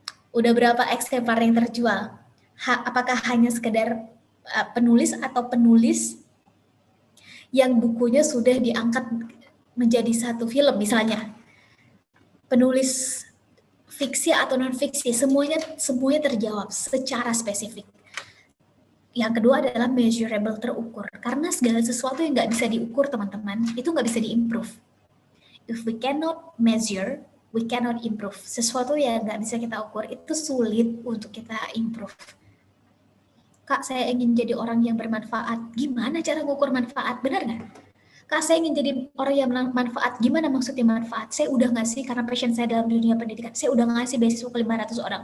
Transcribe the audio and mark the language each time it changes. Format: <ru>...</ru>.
<id>Udah berapa eksemplar yang terjual? Apakah hanya sekedar penulis atau penulis yang bukunya sudah diangkat menjadi satu film misalnya? Penulis fiksi atau non-fiksi, semuanya terjawab secara spesifik. Yang kedua adalah measurable, terukur. Karena segala sesuatu yang nggak bisa diukur, teman-teman, itu nggak bisa diimprove.</id> <en>If we cannot measure, we cannot improve.</en> <id>Sesuatu yang nggak bisa kita ukur, itu sulit untuk kita improve. Kak, saya ingin jadi orang yang bermanfaat. Gimana cara mengukur manfaat? Benar nggak? Kak, saya ingin jadi orang yang bermanfaat. Gimana maksudnya manfaat? Saya udah ngasih, karena passion saya dalam dunia pendidikan, saya udah ngasih beasiswa ke 500 orang.</id>